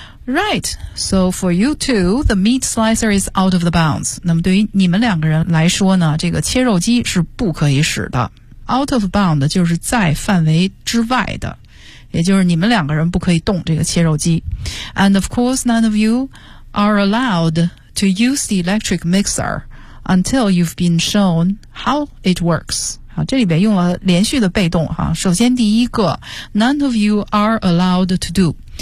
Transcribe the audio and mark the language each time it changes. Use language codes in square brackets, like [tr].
[en] Right, so for you two, the meat slicer is out of the bounds. [zh] 那么对于你们两个人来说呢，这个切肉机是不可以使的。 [en] Out of bound [zh] 就是在范围之外的。也就是你们两个人不可以动这个切肉机。 [en] And of course, none of you are allowed... to use the electric mixer until you've been shown how it works. [zh] 好，这里边用了连续的被动哈。首先第一个 [en] ,none of you are allowed to do.